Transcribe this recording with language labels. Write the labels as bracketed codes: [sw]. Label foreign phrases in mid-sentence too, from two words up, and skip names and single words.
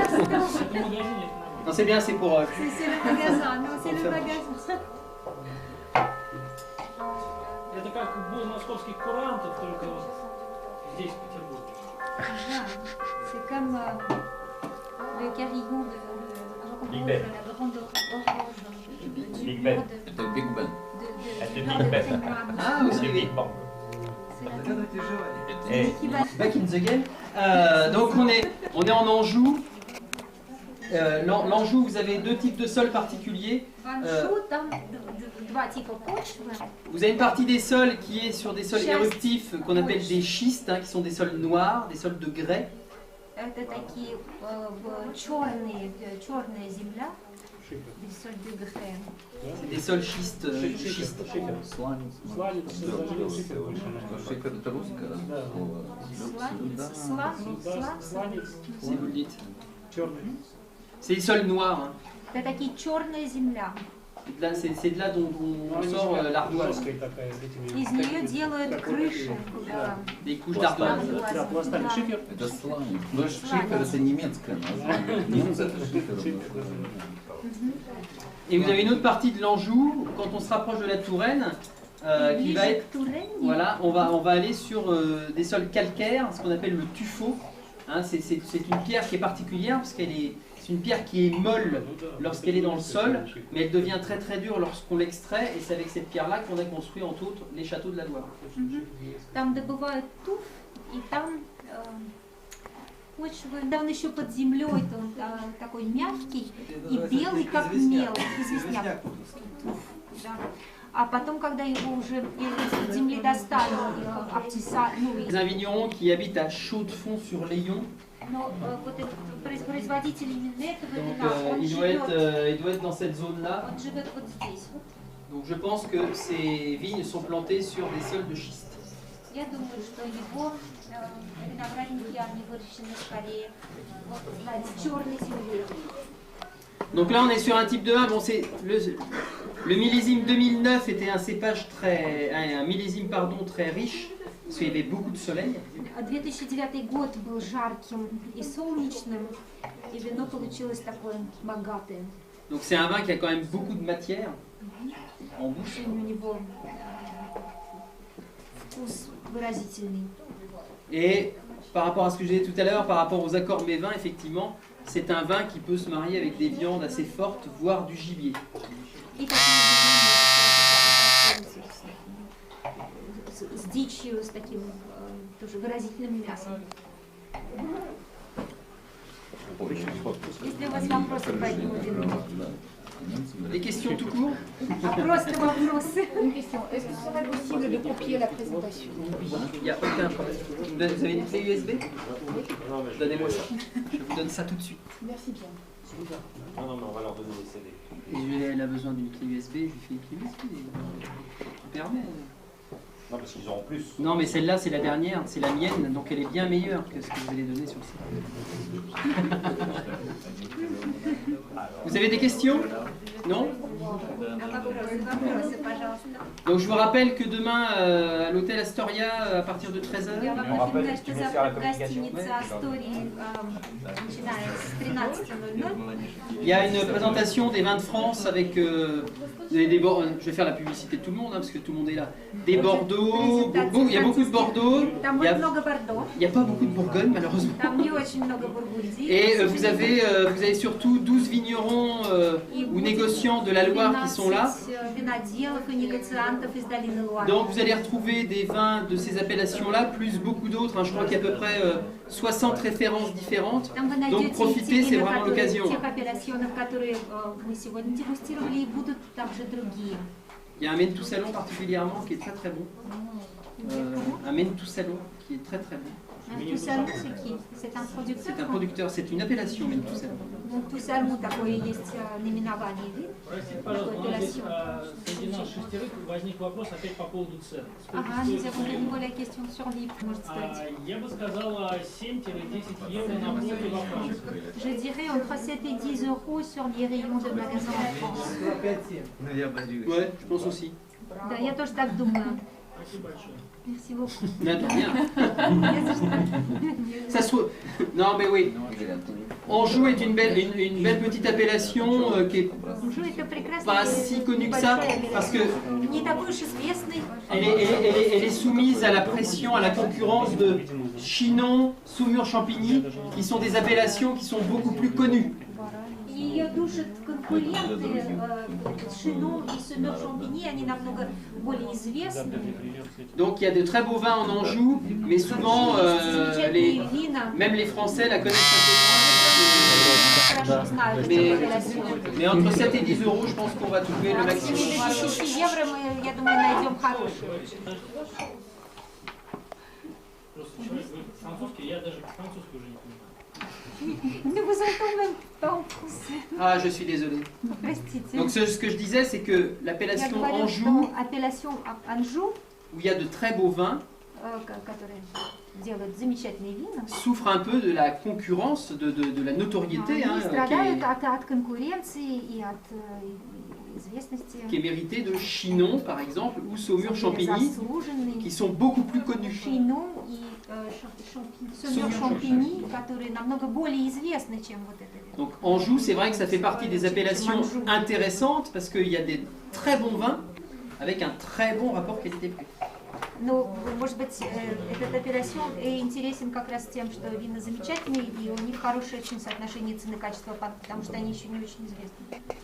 [fr] Non, c'est bien, c'est pour... C'est le magasin, non, c'est le magasin. [ru] Это как был московский курантов, только вот здесь, в Петербурге. [fr] Ah, c'est comme le carillon de Big Ben. la grande horloge Big Ben. [ru] Это Big Ben. Это Big Ben. [fr] Ah, aussi, C'est oui. Big Bang. [en] Et back in the game. [fr] Donc on est en Anjou. L'Anjou, vous avez deux types de sols particuliers. [ru] В Анжу там два типа почвы. [fr] Vous avez une partie des sols qui est sur des sols éruptifs qu'on appelle des schistes, hein, qui sont des sols noirs, des sols de grès. [ru] Это такие черная земля, [fr] des sols de grès. C'est des sols schistes. [ru] Сланец. Сланец, Шифер это русское слово. сланец, [fr] Si vous le dites. [ru] черный. [fr] C'est des sols noirs. Hein. [ru] Это такие черная земля. [fr] C'est de là dont on sort l'ardoise. [ru] Жесткая такая, с этими... Из нее делают крыши. [fr] Des couches d'ardoise. [ru] Да, пластами шифер. Это сланец. Но шифер это немецкое название. Немцы это шифер. [fr] Et vous avez une autre partie de l'Anjou, quand on se rapproche de la Touraine, qui va être... Voilà, on va aller sur des sols calcaires, ce qu'on appelle le tuffeau. Hein, c'est une pierre qui est particulière parce qu'elle est... C'est une pierre qui est molle lorsqu'elle est dans le sol, mais elle devient très très dure lorsqu'on l'extrait, et c'est avec cette pierre-là qu'on a construit entre autres les châteaux de la Loire. [ru] Там добывают туф, и там почвы, да, он еще под землей, он такой мягкий и белый, как мел, известняк. Да. А потом, когда его уже из земли достали, обтесали, [fr] Les vignerons qui habitent à Chaux-de-Fonds-sur-Layon. [ru] но вот этот производитель именно этого [fr] Donc [ru] вина, он [fr] il doit [ru] живет [fr] être dans cette zone-là. [ru] вот здесь. Вот. [fr] Donc je pense que ces vignes sont plantées sur des sols de schiste. [ru] Я думаю, что его виноградники, они выращены скорее вот на черной земле. [fr] Donc là on est sur un type de vin, bon c'est le millésime 2009 était un cépage un millésime très riche, parce qu'il y avait beaucoup de soleil. [ru] 2009 год был жарким и солнечным, и вино получилось такое богатое. [fr] Donc c'est un vin qui a quand même beaucoup de matière en bouche. [ru] У него вкус выразительный. [fr] Et par rapport à ce que j'ai dit tout à l'heure, par rapport aux accords mévins, effectivement, c'est un vin qui peut se marier avec des viandes assez fortes, voire du gibier. [ru] И такие с дичью, с таким тоже выразительным мясом. Если у вас вопросы по этому вину. [fr] Des questions tout court? [ru] Просто вопросы. [fr] Une question. Est-ce que ce serait possible de copier la présentation? Il n'y a aucun problème. Vous avez une clé USB? Donnez-moi ça. Je vous donne ça tout de suite. Merci bien. Non, non, mais on va leur donner les CD. Et elle a besoin d'une clé USB, je lui fais une clé USB. Je permets. Non, parce qu'ils auront plus. Non, mais celle-là, c'est la dernière, c'est la mienne, donc elle est bien meilleure que ce que vous allez donner sur ça. Vous avez des questions? Non? Donc je vous rappelle que demain, à l'hôtel Astoria, à partir de 13h, [ru] Я вам напоминаю, что завтра в гостинице Астории, начиная с 13:00. [fr] il y a une présentation des vins de France avec je vais faire la publicité de tout le monde, hein, parce que tout le monde est là. Des Bordeaux, il y a beaucoup de Bordeaux, [ru] Там будет много Бордо, [fr] il n'y a pas beaucoup de Bourgogne malheureusement. [ru] там не очень много Бургундии. [fr] Et vous avez surtout 12 vignerons ou négociants de la Loire qui sont là. [ru] Виноделов и негациантов из долины Луары. [fr] Donc vous allez retrouver des vins de ces appellations-là, plus beaucoup d'autres. Hein, je crois qu'il y a à peu près 60 références différentes. [ru] Там вы [fr] Donc [ru] найдете [fr] profitez, c'est vraiment l'occasion. [ru] тех апелляционов, которые мы сегодня дегустировали, и будут также другие. [fr] Il y a un Mentoussalon particulièrement qui est très très bon. Un Mentoussalon qui est très très bon. Toussalon, c'est qui? C'est un producteur? C'est un producteur, c'est une appellation Mentoussalon. Toussalon, [ru] такое есть наименование вин. Простите, пожалуйста, у нас здесь среди нас шестерых возник вопрос опять по поводу цен. Ага, [fr] nous avons une nouvelle question sur les prix, [ru] может сказать. Я бы сказала 7-10 евро на полке во Франции. [fr] Je dirais entre 7 et 10 euros sur les rayons de magasins en France. Ouais, je pense aussi. [ru] Да, я тоже так думаю. Спасибо большое. [fr] Merci beaucoup. Bien, bien. [ru] Не за что. [fr] Ça se... Non, mais oui. Anjou est une belle petite appellation qui est [ru] Anjou это прекрасный, [fr] pas si connue que ça, parce que [ru] не такой уж известный. [fr] elle est soumise à la pression, à la concurrence de Chinon, Saumur-Champigny, qui sont des appellations qui sont beaucoup plus connues. [ru] И ее душат конкуренты Шинон и Сумер-Шампигny, они намного более известны. [fr] Donc il y a de très beaux vins en Anjou, mais souvent [ru] Замечательные вина. [fr] même les Français la connaissent un peu [ru] Хорошо знают [fr] Mais- [ru] эту апелляцию. [fr] moins. Mais entre 7 et 10 euros, je pense qu'on va trouver le [ru] От 7 [fr] maximum. [ru] до 10 евро мы, я думаю, найдем хорошую. Просто человек говорит французский, я даже по-французски уже не понимаю. [fr] Nous vous entendons même pas en français. Ah, je suis désolé. [ru] Простите. [fr] Donc ce que je disais, c'est que [ru] Я [fr] l'appellation [ru] говорю, [fr] Anjou, [ru] что апелляцию Анжу, [fr] où il y a de très beaux vins, [ru] которые делают замечательные вина, [fr] souffre un peu de la concurrence, de la notoriété hein, [ru] они страдают [fr] qui [ru] от конкуренции и от известности. [fr] est méritée de Chinon, par exemple, ou Saumur-Champigny, [ru] Заслуженные. [fr] qui sont beaucoup plus connus. [ru] Шинон и Сумер-Шампигny, которые намного более известны, чем вот это. [fr] Donc Anjou, c'est vrai que ça fait partie des appellations intéressantes parce qu'il y a des très bons vins avec un très bon rapport qualité-prix. [ru] Но, может быть, этот апелляцион интересен как раз тем, что вина замечательные, и у них хорошее очень соотношение цены-качества, потому что они еще не очень известны.